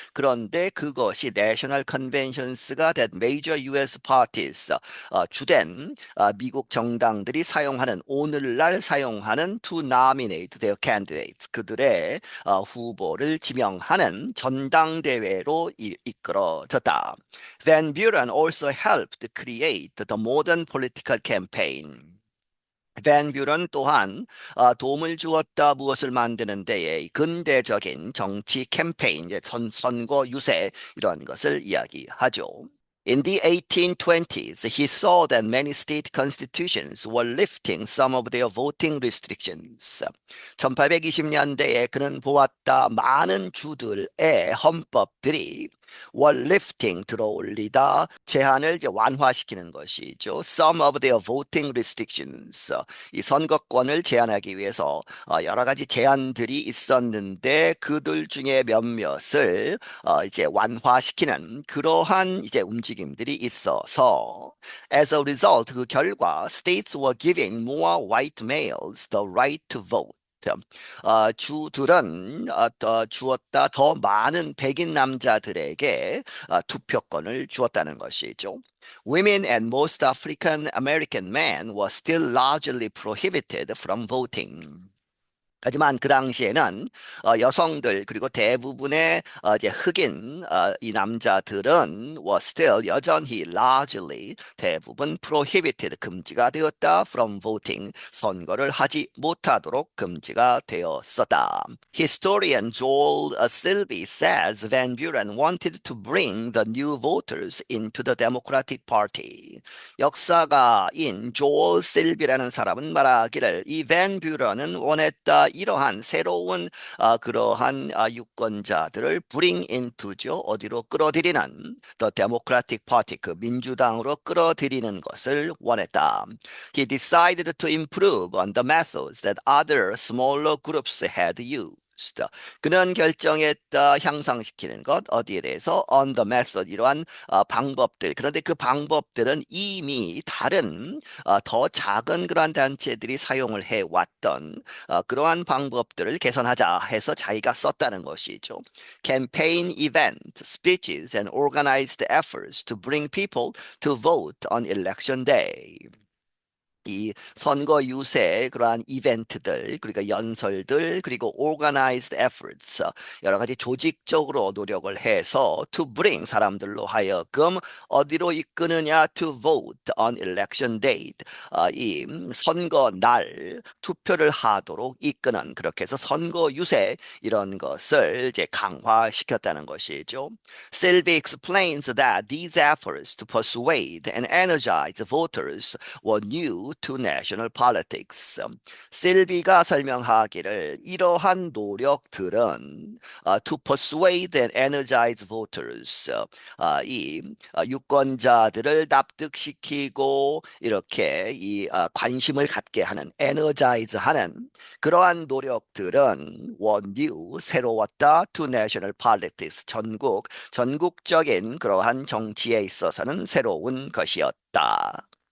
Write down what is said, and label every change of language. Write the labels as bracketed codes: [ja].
[ko] 그런데 그것이 내셔널 컨벤션스가 된 [en] major US parties [ko] 주된 미국 정당들이 사용하는 오늘날 사용하는 [en] to nominate their candidates [ko] 그들의 후보를 지명하는 전당대회로 이끌어졌다. [en] Van Buren also helped create the modern political campaign. [ko] 밴 뷰런 또한 도움을 주었다 무엇을 만드는 데에 근대적인 정치 캠페인, 이제 선거 유세 이런 것을 이야기하죠. [en] In the 1820s, he saw that many state constitutions were lifting some of their voting restrictions. [ko] 1820년대에 그는 보았다 많은 주들의 헌법들이 [en] were lifting [ko] 들어올리다 제한을 이제 완화시키는 것이죠. [en] Some of their voting restrictions [ko] 이 선거권을 제한하기 위해서 여러 가지 제한들이 있었는데 그들 중에 몇몇을 이제 완화시키는 그러한 이제 움직임들이 있어서 [en] as a result [ko] 그 결과 [en] states were giving more white males the right to vote. [ko] 주들은 주었다 더 많은 백인 남자들에게 투표권을 주었다는 것이죠. [en] Women and most African American men were still largely prohibited from voting. [ko] 하지만 그 당시에는 여성들 그리고 대부분의 이제 흑인 이 남자들은 [en] was still [ko] 여전히 [en] largely [ko] 대부분 [en] prohibited [ko] 금지가 되었다 [en] from voting [ko] 선거를 하지 못하도록 금지가 되었었다. [en] Historian Joel Silby says Van Buren wanted to bring the new voters into the Democratic Party. [ko] 역사가인 조엘 실비라는 사람은 말하기를 이 밴 뷰런은 원했다 이러한 새로운 그러한 유권자들을 [en] bring into [ko] 죠. 어디로 끌어들이는 [en] the Democratic Party [ko] 그 민주당으로 끌어들이는 것을 원했다. [en] He decided to improve on the methods that other smaller groups had used. [ko] 그는 결정했다 향상시키는 것 어디에 대해서 [en] on the method [ko] 이러한 방법들 그런데 그 방법들은 이미 다른 더 작은 그러한 단체들이 사용을 해왔던 그러한 방법들을 개선하자 해서 자기가 썼다는 것이죠. [en] Campaign event, speeches and organized efforts to bring people to vote on election day. [ko] 이 선거 유세 그러한 이벤트들 그러니까 연설들 그리고 [en] organized efforts [ko] 여러 가지 조직적으로 노력을 해서 [en] to bring [ko] 사람들로 하여금 어디로 이끄느냐 [en] to vote on election date [ko] 이 선거 날 투표를 하도록 이끄는 그렇게 해서 선거 유세 이런 것을 이제 강화시켰다는 것이죠. [en] Sylvie explains that these efforts to persuade and energize voters were new to national politics. [ko] 실비가 설명하기를 이러한 노력들은 [en] to persuade and energize voters [ko] 이 유권자들을 납득시키고 이렇게 이 관심을 갖게 하는 energize하는 그러한 노력들은 [en] were new [ko] 새로웠다 [en] to national politics [ko] 전국적인 그러한 정치에 있어서는 새로운 것이었다.